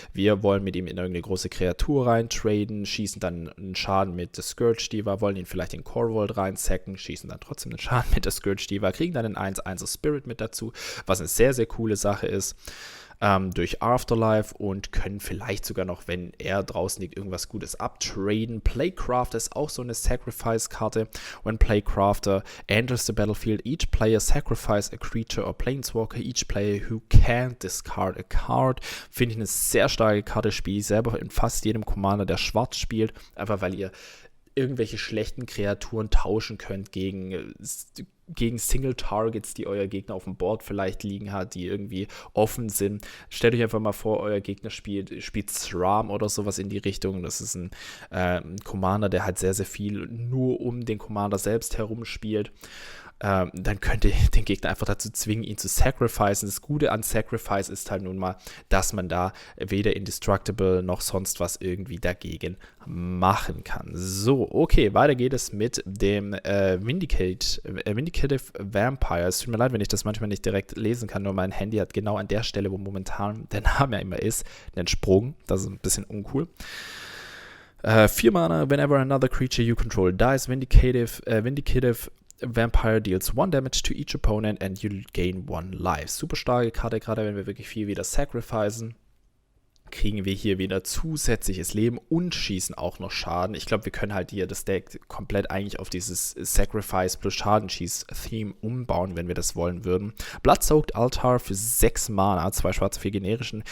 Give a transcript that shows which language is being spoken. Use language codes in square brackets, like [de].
[de] Wir wollen mit ihm in irgendeine große Kreatur reintraden, schießen dann einen Schaden mit der Scourge Diva, wollen ihn vielleicht in Core Vault reinsacken, schießen dann trotzdem einen Schaden mit der Scourge Diva, kriegen dann einen 1/1er Spirit mit dazu, was eine sehr, sehr coole Sache ist. Durch Afterlife und können vielleicht sogar noch, wenn er draußen liegt, irgendwas Gutes abtraden. Playcrafter ist auch so eine Sacrifice-Karte. [en] When Playcrafter enters the battlefield, each player sacrifice a creature or planeswalker, each player who can't discard a card. [de] Finde ich eine sehr starke Karte, spiele ich selber in fast jedem Commander, der schwarz spielt, einfach weil ihr irgendwelche schlechten Kreaturen tauschen könnt gegen Single-Targets, die euer Gegner auf dem Board vielleicht liegen hat, die irgendwie offen sind. Stellt euch einfach mal vor, euer Gegner spielt Sram oder sowas in die Richtung. Das ist ein Commander, der halt sehr, sehr viel nur um den Commander selbst herum spielt. Dann könnt ihr den Gegner einfach dazu zwingen, ihn zu sacrificen. Das Gute an Sacrifice ist halt nun mal, dass man da weder Indestructible noch sonst was irgendwie dagegen machen kann. So, okay, weiter geht es mit dem Vindicative Vampire. Es tut mir leid, wenn ich das manchmal nicht direkt lesen kann, nur mein Handy hat genau an der Stelle, wo momentan der Name ja immer ist, einen Sprung. Das ist ein bisschen uncool. [en] 4 Mana, whenever another creature you control dies, Vindicative Vampire deals 1 damage to each opponent and you gain 1 life. [de] Super starke Karte, gerade wenn wir wirklich viel wieder sacrificen. Kriegen wir hier wieder zusätzliches Leben und schießen auch noch Schaden. Ich glaube, wir können halt hier das Deck komplett eigentlich auf dieses Sacrifice plus Schadenschieß-Theme umbauen, wenn wir das wollen würden. Bloodsoaked Altar für 6 Mana, 2 schwarze, 4 generischen.